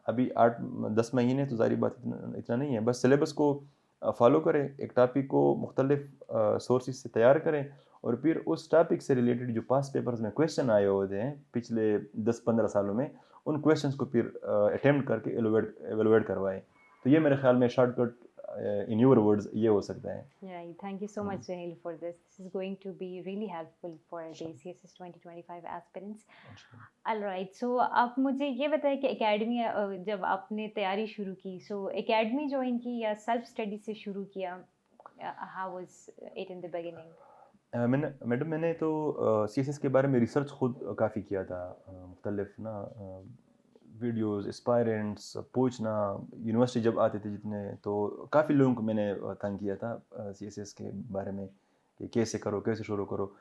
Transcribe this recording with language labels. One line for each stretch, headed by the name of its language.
Urdu: ابھی 8-10 مہینے تو ظاہری بات اتنا نہیں ہے, بس سلیبس کو فالو کریں, ایک ٹاپک کو مختلف سورسز سے تیار کریں, اور پھر اس ٹاپک سے ریلیٹڈ جو پاس پیپرز میں کویشچن آئے ہوتے ہیں پچھلے 10-15 سالوں میں, ان کویشچنس کو پھر اٹیمپٹ کر کے ایویلویٹ کروائیں. تو یہ میرے خیال میں short cut
English: in your words
Urdu: یہ ہو سکتا ہے.
English: Right. Thank you so much, Sahil, for this. This is going to be really helpful for the CSS 2025 aspirants. All right.
Urdu: So آپ مجھے یہ بتائیں کہ اکیڈمی جب آپ نے تیاری شروع کی, سو اکیڈمی جوائن کی یا سیلف اسٹڈی سے شروع کیا,
English: how was it in the beginning?
Urdu: Madam میں نے تو CSS کے بارے میں ریسرچ خود کافی کیا تھا, مختلف نا ویڈیوز, اسپائرنٹس پوچھنا, یونیورسٹی جب آتے تھے جتنے, تو کافی لوگوں کو میں نے تنگ کیا تھا CSS کے بارے میں کہ کیسے کرو, کیسے شروع کرو.